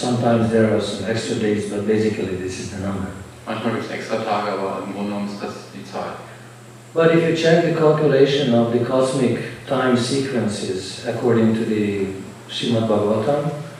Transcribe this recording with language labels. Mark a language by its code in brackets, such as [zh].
[en] Sometimes there are some extra days, but basically this is the number. [de] Manchmal gibt es extra Tage, aber im Grunde genommen ist das die Zahl. [en] But if you check the calculation of the cosmic time sequences according to the Srimad Bhagavatam,